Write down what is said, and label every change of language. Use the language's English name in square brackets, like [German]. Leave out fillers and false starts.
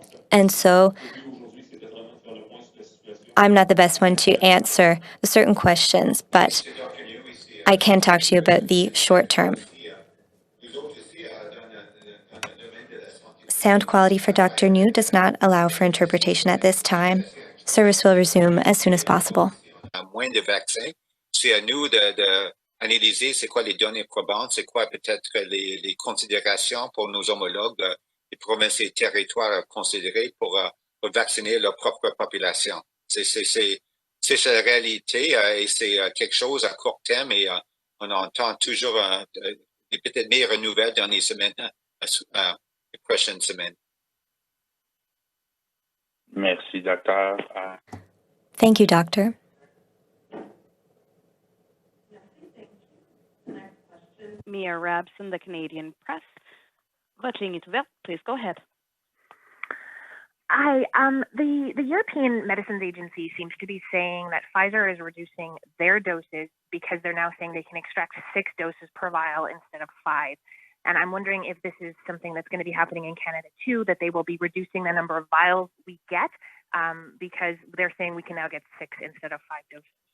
[English] And so I'm not the best one to answer certain questions, but I can talk to you about the short term. Sound quality for Dr. New does not allow for interpretation at this time. Service will resume as soon as possible. [French] Moins de vaccins. C'est à nous d'analyser c'est quoi les données probantes, c'est quoi peut-être les considérations pour nos homologues, les provinces et territoires à considérer pour vacciner leur propre population. C'est la réalité et c'est quelque chose à court terme et on entend toujours peut-être meilleures nouvelles dans les semaines, les prochaines semaines. Merci, docteur. [English] Thank you, Doctor. Mia Rabson, the Canadian Press. [French] Votre ligne est ouverte. [English] Please go ahead. Hi. The European Medicines Agency seems to be saying that Pfizer is reducing their doses because they're now saying they can extract 6 doses per vial instead of 5. And I'm wondering if this is something that's going to be happening in Canada too, that they will be reducing the number of vials we get because they're saying we can now get 6 instead of 5 doses.